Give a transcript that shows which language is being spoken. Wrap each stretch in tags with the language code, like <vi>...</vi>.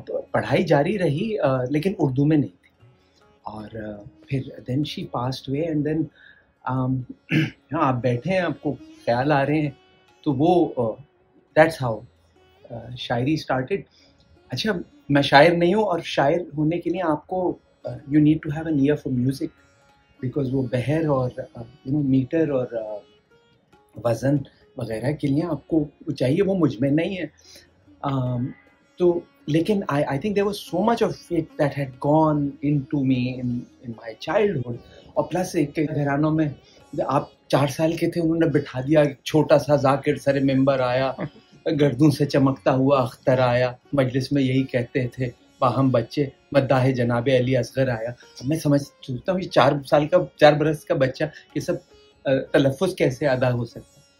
<ur>پڑھائی جاری رہی لیکن اردو میں نہیں تھی. اور پھر</ur> <en>then she passed away and then</en> <ur>آپ بیٹھے ہیں، آپ کو خیال آ رہے ہیں، تو وہ</ur> <en>that's how</en> <ur>شاعری اسٹارٹیڈ. اچھا میں شاعر نہیں ہوں، اور شاعر ہونے کے لیے آپ کو</ur> <en>you need to have an ear for music,</en> <ur>because وہ بہر اور میٹر اور وزن وغیرہ کے لیے آپ کو چاہیے، وہ مجھ میں نہیں ہے. تو لیکن</ur> <en>I think there was so much of it that had gone into me in my childhood.</en> <ur>اور پلس ایک گھرانوں میں آپ 4 سال کے تھے، انہوں نے بٹھا دیا، چھوٹا سا ذاکر سر ممبر آیا، گردوں سے چمکتا ہوا اختر آیا، مجلس میں یہی کہتے تھے باہم بچے، مداح جناب علی اصغر آیا. میں سوچتا ہوں یہ 4 برس کا بچہ یہ سب تلفظ کیسے ادا ہو سکتا.</ur>